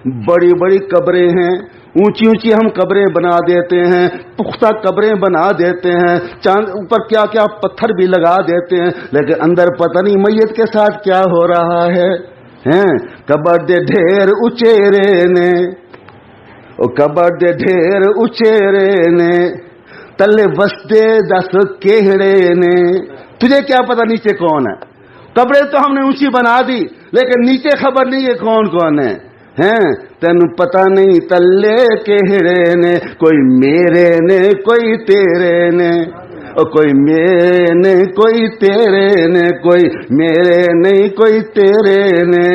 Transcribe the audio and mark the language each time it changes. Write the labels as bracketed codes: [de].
[ur] بڑی بڑی قبریں ہیں، اونچی اونچی ہم قبریں بنا دیتے ہیں، پختہ قبریں بنا دیتے ہیں، چاند اوپر کیا کیا پتھر بھی لگا دیتے ہیں، لیکن اندر پتہ نہیں میت کے ساتھ کیا ہو رہا ہے۔ [pa] قبر دے ڈھیر اچیرے نے، او قبر دے ڈھیر اچیرے نے تلے وسدے دس کیڑے نے. [ur] تجھے کیا پتا نیچے کون ہے؟ قبریں تو ہم نے اونچی بنا دی لیکن نیچے خبر نہیں ہے کون کون ہے. [pa] تینو پتہ نہیں تلے کیڑے نے، کوئی میرے نے کوئی تیرے نے، کوئی میرے نے کوئی تیرے نے، کوئی میرے نہیں کوئی تیرے نے.